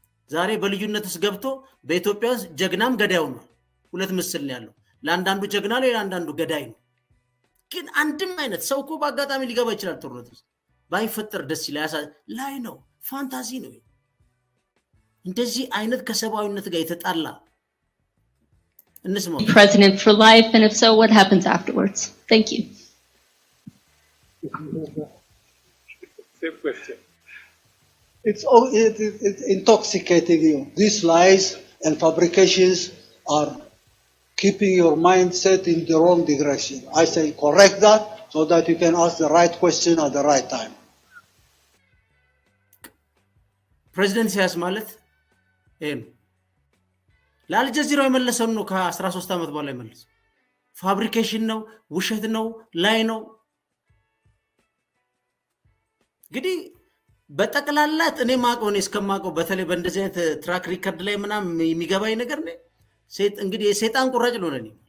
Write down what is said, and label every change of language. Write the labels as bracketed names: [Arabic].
[Amharic] ዛሬ በልዩነትስ ገብቶ በኢትዮጵያ ውስጥ ጀግናም ገዳዩ ነው። ሁለት ምስል ነው ያለው። ለአንዳንዱ ጀግና ነው ለአንዳንዱ ገዳይ ነው። ግን አንድም አይነት ሰው እኮ በአጋጣሚ ሊገባ ይችላል ጦርነት ውስጥ ባይፈጠር ደስ ይላል ላይ ነው ፋንታዚ ነው። እንደዚህ አይነት ከሰብአዊነት ጋር የተጣላ [English] president for life, and if so, what happens afterwards? Thank you. Same question. It's intoxicating you. These lies and fabrications are keeping your mindset in the wrong direction. I say correct that so that you can ask the right question at the right time. [Amharic] President Isaias ማለት ለአልጀዚራው የመለሰው ነው ከ13 ዓመት በኋላ የመለሰ ፋብሪኬሽን ነው ውሸት ነው ላይ ነው። እንግዲህ በጠቅላላት እኔ ማቀው ነው እስከማቀው በተለይ በእንደዚህ አይነት ትራክ ሪከርድ ላይ ምናም የሚገባኝ ነገር ነው እንግዲህ የሰይጣን ቁራጭ ነው ለኔ